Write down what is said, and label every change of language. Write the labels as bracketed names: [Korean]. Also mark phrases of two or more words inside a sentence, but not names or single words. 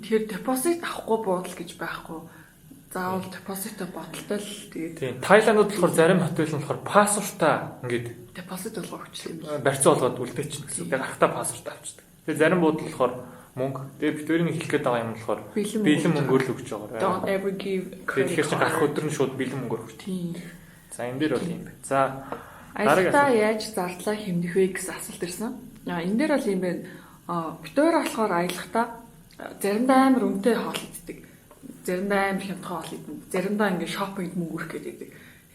[Mongolian] Тэгэхээр депозит авахгүй буудал гэж байхгүй. Заавал депозиттой бодолтой л тэгээд. Тийм. Тайландд болохоор зарим хотел нь болохоор пассвортаа ингээд депозит болгоо өгчлээ юм. Барьцаа болгоод үлдээчихнэ гэсэн. Тэгээд гарахтаа пассворт авчдаг. Тэгээд зарим буудал болохоор мөнгө. Тэгээд бид өөрийн хэлэх гээд байгаа юм болохоор бэлэн мөнгөөр л өгч байгаа. [English] Don't ever give credit. [Mongolian] Тэгэхээр чи гарах өдөр нь шууд бэлэн мөнгөөр өгч. Тийм. За энэ дээр бол юм байна. За аялалтаа яаж зардлаа хэмнэх вэ гэсэн асуулт ирсэн. Энэ дээр бол юм байна. Бид өөр болохоор аялахдаа заримдаа амар үнэтэй хоол иддэг. Заримдаа амар хямдхан хоол иддэг. Заримдаа ингээд шопингд мөнгө өрөх гэдэг.